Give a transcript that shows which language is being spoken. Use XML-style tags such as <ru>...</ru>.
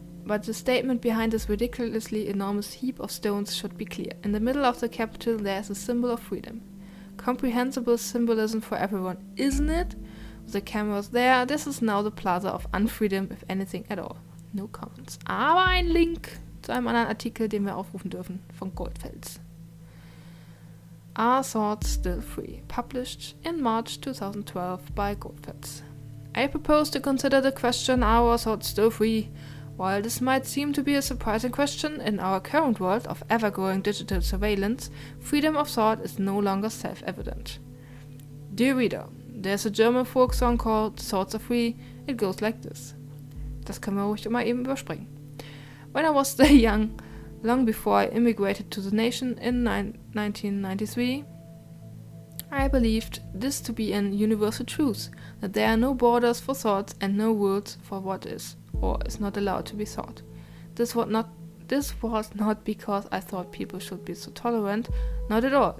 <en>But the statement behind this ridiculously enormous heap of stones should be clear. In the middle of the Capitol there is a symbol of freedom. Comprehensible symbolism for everyone, isn't it? With the cameras there, this is now the plaza of unfreedom, if anything at all. No comments.</en> <de>Aber ein Link zu einem anderen Artikel, den wir aufrufen dürfen, von Goldfels.</de> <en>Are Thoughts Still Free? Published in March 2012 by Goldfels. I propose to consider the question, are our thoughts still free? While this might seem to be a surprising question, in our current world of ever-growing digital surveillance, freedom of thought is no longer self-evident. Dear reader, there's a German folk song called Thoughts Are Free. It goes like this.</en> <de>Das können wir ruhig mal eben überspringen.</de> <en>When I was still young, long before I immigrated to the nation in 1993, I believed this to be an universal truth, that there are no borders for thoughts and no rules for what is or is not allowed to be thought. This was not because I thought people should be so tolerant, not at all.</en>